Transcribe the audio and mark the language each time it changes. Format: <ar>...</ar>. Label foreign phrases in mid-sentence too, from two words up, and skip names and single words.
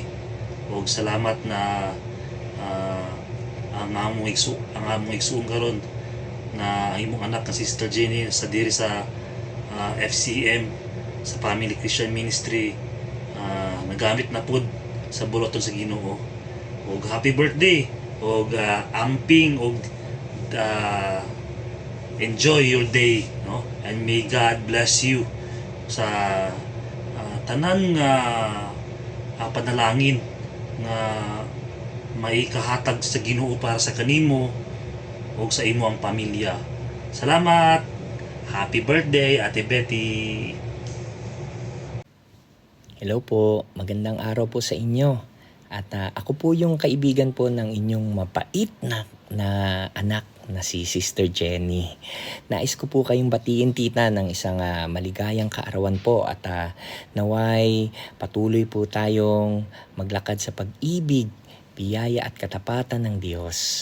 <ceb>Og salamat na ang among igsuon karon na ang imong anak na Sister Jenny sa diri sa FCM sa Family Christian Ministry nagamit na pud sa buloton sa Ginoo. Og</ceb> <en>happy birthday</en> <ceb>og amping og</ceb> <en>enjoy your day,</en> <ceb>no?</ceb> <en>And may God bless you</en> <ceb>sa tanan nga panalangin nga maikahatag sa Ginoo para sa kanimo o sa imo ang pamilya. Salamat!</ceb> <en>Happy birthday, Ate Betty!</en> <tl>Hello po, magandang araw po sa inyo. At ako po yung kaibigan po ng inyong mapait na anak na si Sister Jenny. Nais ko po kayong batiin, tita, ng isang maligayang kaarawan po at naway patuloy po tayong maglakad sa pag-ibig, biyaya at katapatan ng Diyos.</tl>